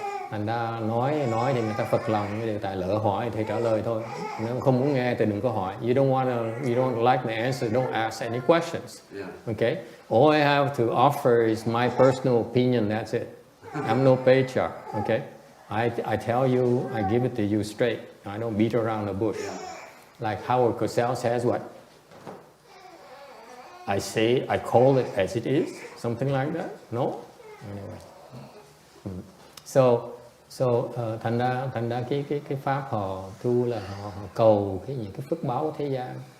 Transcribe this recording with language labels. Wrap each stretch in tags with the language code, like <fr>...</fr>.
<vi>Thành ra nói thì người ta phật lòng, nhưng tại lỡ hỏi thì trả lời thôi. Nếu không muốn nghe thì đừng có hỏi.</vi> <en>You don't like my answer, don't ask any questions. Okay? All I have to offer is my personal opinion. That's it. I'm no patriarch. Okay? I tell you, I give it to you straight. I don't beat around the bush. Like Howard Cosell says, what? I call it as it is, something like that. No? Anyway.</en> <vi>So thành ra cái pháp họ tu là họ cầu những cái phước báo thế gian.</vi>